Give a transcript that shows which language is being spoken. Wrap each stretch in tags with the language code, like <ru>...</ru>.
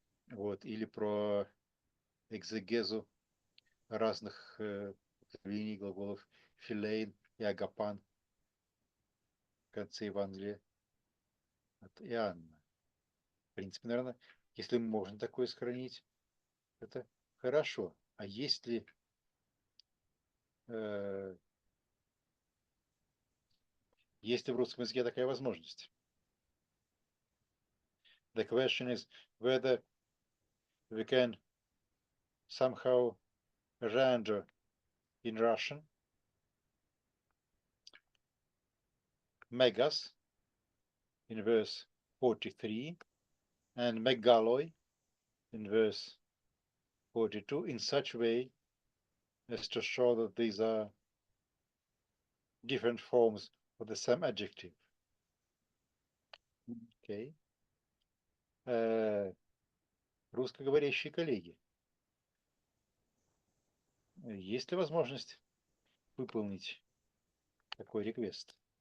<ru>вот, или про экзегезу разных употреблений глаголов филейн и агапан в конце Евангелия от Иоанна. В принципе, наверное, если можно такое сохранить, это хорошо. А есть ли в русском языке такая возможность?</ru> <en>The question is whether we can somehow render in Russian megas in verse 43 and megaloi in verse 42 in such way as to show that these are different forms of the same adjective. Okay.</en> <ru>Русскоговорящие коллеги, есть ли возможность выполнить такой реквест?</ru>